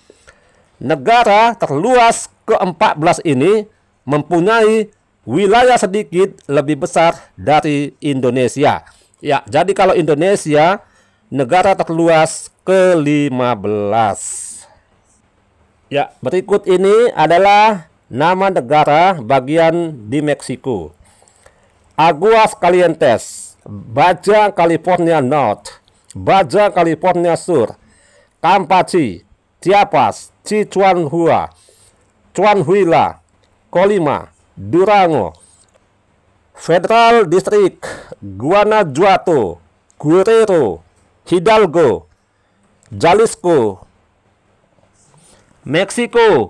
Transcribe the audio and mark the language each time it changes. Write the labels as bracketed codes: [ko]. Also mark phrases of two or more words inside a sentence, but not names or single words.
[id] Negara terluas ke-14 ini mempunyai wilayah sedikit lebih besar dari Indonesia. Ya, jadi kalau Indonesia negara terluas ke-15. Ya, berikut ini adalah nama negara bagian di Meksiko. Aguas Calientes, Baja California North, Baja California Sur, Campeche, Chiapas, Chihuahua, Coahuila, Colima, Durango, [en] Federal District, [id] Guanajuato, Guerrero, Hidalgo, Jalisco, Meksiko,